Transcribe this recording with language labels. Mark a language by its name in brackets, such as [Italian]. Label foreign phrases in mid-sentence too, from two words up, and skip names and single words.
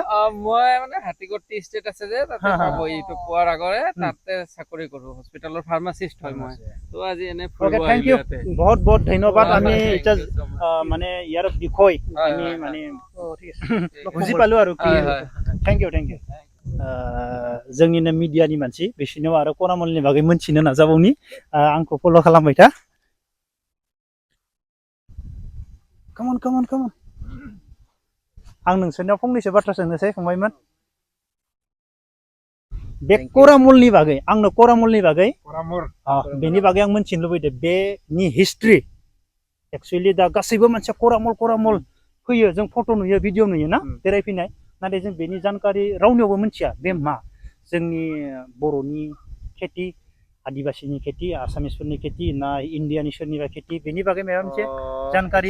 [Assamese] মই মানে হাতীগড় টি ষ্টেট আছে যে তাতে পাব এইটো পোৱাৰ আগৰে তাতে চাকৰি কৰো হস্পিটেলৰ ফাৰ্মাচিষ্ট হয় মই তো আজি এনে ফুৰিব আহিলো ইয়াতে বহুত বহুত ধন্যবাদ আমি এটা মানে ইয়াৰ বিষয় আমি মানে বুজি পালো আৰু কি [English] thank you [Bodo] जोंनिनो मिडियानि मानसि बिसिनाव आरो करामलनि बागै मोनथिनो नाजाबावनि आंखौ फल' खालामबाय था [English] Come on. [Bodo] आं नोंसोरनियाव फंनैसो बाथ्रा सोंनोसै फंबायमोन बे करामलनि बागै आंनो करामलनि बागै बेनि बागै आं मोनथिनो लुबैदों बेनि हिस्ट्रि एक्चुअली दा गासैबो मानसिया करामल फैयो जों फट' नुयो भिडिअ नुयो ना बेरायफैनाय नाथाय जों बेनि जानकारी रावनियावबो मोनथिया बे मा जोंनि बर'नि खेथि आदिबासीनि खेथि आसामिसफोरनि खेथि ना इण्डियानि सोरनिबा खेथि बेनि बागै माबा मोनसे जानकारी